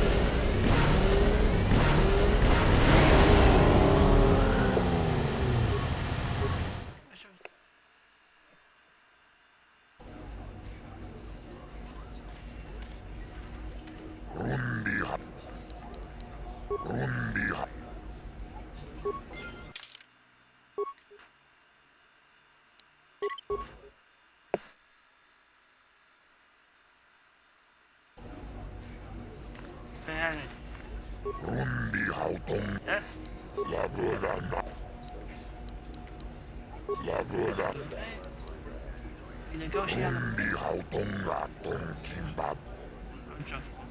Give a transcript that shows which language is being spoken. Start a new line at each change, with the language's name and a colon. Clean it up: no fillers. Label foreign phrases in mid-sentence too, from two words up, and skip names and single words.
English: Rundi ha. Rundi ha. They had it. Rundi Hauton. Yes. Labuda na. Labuda. We negotiate on Rundi Hauton Gaton Kimbab. I'm joking.